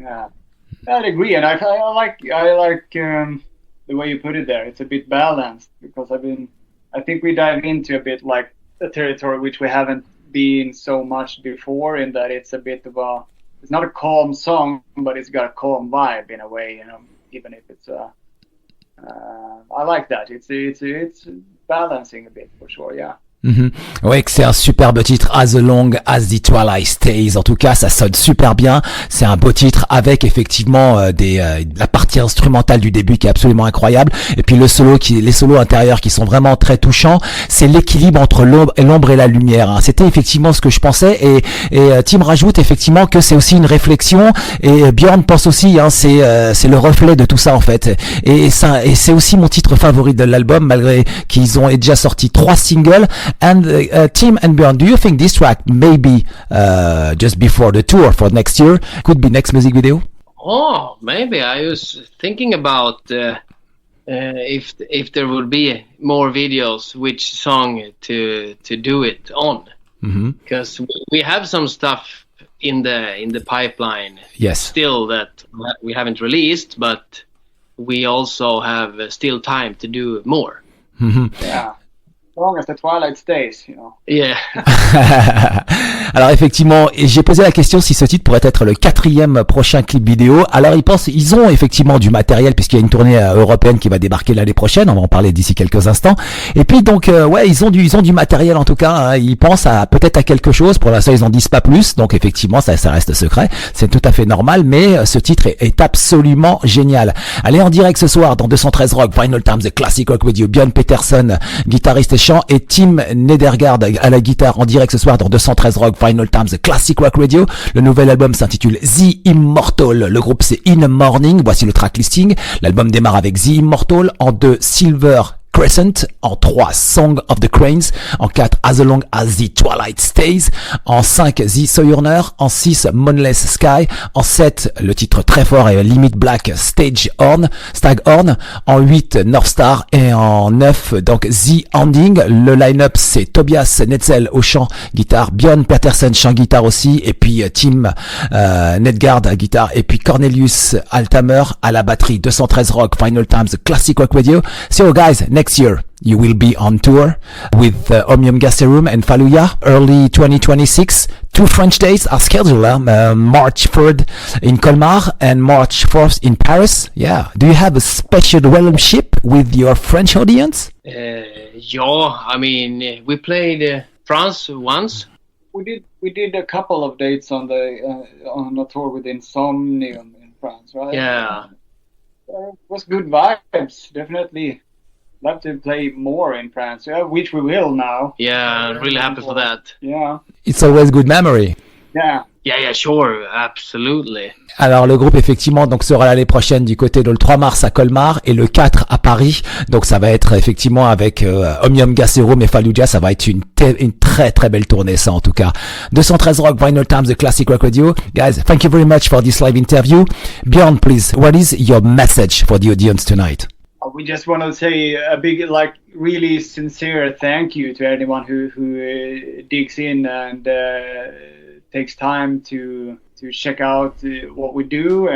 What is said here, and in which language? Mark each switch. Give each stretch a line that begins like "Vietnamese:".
English: Yeah, I'd agree, and I like the way you put it there. It's a bit balanced because I think we dive into a bit like a territory which we haven't been so much before, in that it's a bit of it's not a calm song, but it's got a calm vibe in a way, you know, even if it's I like that. It's balancing a bit for sure, yeah.
French: Ouais, que c'est un superbe titre, As Long as the Twilight Stays. En tout cas, ça sonne super bien. C'est un beau titre avec effectivement la partie instrumentale du début qui est absolument incroyable. Et puis les solos intérieurs qui sont vraiment très touchants. C'est l'équilibre entre l'ombre et la lumière. Hein. C'était effectivement ce que je pensais. Et Tim rajoute effectivement que c'est aussi une réflexion. Et Björn pense aussi, hein, c'est le reflet de tout ça en fait. Et c'est aussi mon titre favori de l'album, malgré qu'ils ont déjà sorti 3 singles.
English: And Tim and Björn, do you think this track maybe just before the tour for next year could be next music video? Oh, maybe. I was thinking about if there would be more videos, which song to do it on. Because we have some stuff in the pipeline. Yes. Still that we haven't released, but we also have still time to do more. Yeah. Long as the Twilight stays, you know. Yeah.
French: Alors effectivement, j'ai posé la question si ce titre pourrait être le 4e prochain clip vidéo. Alors ils ont effectivement du matériel puisqu'il y a une tournée européenne qui va débarquer l'année prochaine. On va en parler d'ici quelques instants. Et puis donc ils ont du matériel en tout cas. Hein. Ils pensent peut-être à quelque chose. Pour l'instant, ils n'en disent pas plus. Donc effectivement, ça reste secret. C'est tout à fait normal. Mais ce titre est absolument génial. Allez en direct ce soir dans 213 Rock, Vinylestimes Classic Rock Radio. Björn Pettersson, guitariste et chant, et Tim Nedergaard à la guitare en direct ce soir dans 213 Rock, Vinylestimes Classic Rock Radio. Le nouvel album s'intitule The Immortal. Le groupe c'est In Mourning. Voici le track listing. L'album démarre avec The Immortal en 2 Silver Crescent. En 3, Song of the Cranes. En 4, As Long as the Twilight Stays. En 5, The Sojourner. En 6, Moonless Sky. En 7, le titre très fort est Limit Black, Staghorn. En 8, North Star. Et en 9, donc The Hounding. Le line-up, c'est Tobias Netzell au chant, guitare, Björn Pettersson chant, guitare aussi, et puis Tim Netzell à guitare, et puis Cornelius Altamer à la batterie. 213 Rock, Vinyl Times Classic Rock Radio.
English: So guys, next year you will be on tour with Omnium Gaserum and Fallujah, early 2026. 2 French dates are scheduled, March 3rd in Colmar and March 4th in Paris. Yeah. Do you have a special relationship with your French audience? Yeah, I mean, we played France once. We did a couple of dates on a tour with Insomnium in France, right? Yeah. It was good vibes, definitely. Love to play more in France, which we will now. Yeah, really happy for that. Yeah. It's always good memory. Yeah. Yeah, sure, absolutely.
French: Alors le groupe effectivement donc sera l'année prochaine du côté de le 3 mars à Colmar et le 4 à Paris. Donc ça va être effectivement avec Omnium Gaserum et Fallujah, ça va être une très très belle tournée ça en tout cas.
English: 213 Rock Vinyl Times, the Classic Rock Radio. Guys, thank you very much for this live interview. Björn, please, what is your message for the audience tonight? We just want to say a big, really sincere thank you to anyone who digs in and takes time to check out what we do.